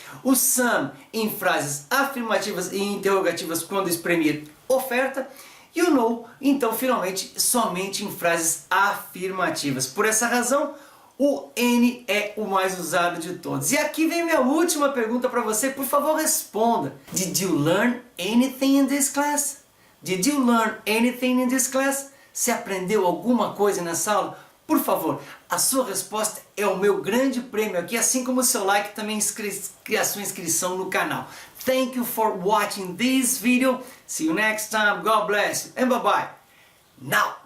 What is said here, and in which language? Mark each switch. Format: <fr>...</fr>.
<pt>O some em frases afirmativas e interrogativas quando exprimir oferta. E o no, então, finalmente, somente em frases afirmativas. Por essa razão, o any é o mais usado de todos. E aqui vem minha última pergunta para você. Por favor, responda.</pt> <en>Did you learn anything in this class? Did you learn anything in this class?</en> <pt>Você aprendeu alguma coisa nessa aula? Por favor, a sua resposta é o meu grande prêmio aqui, assim como o seu like também a sua inscrição no canal.</pt> <en>Thank you for watching this video. See you next time. God bless you and bye bye. Now.</en>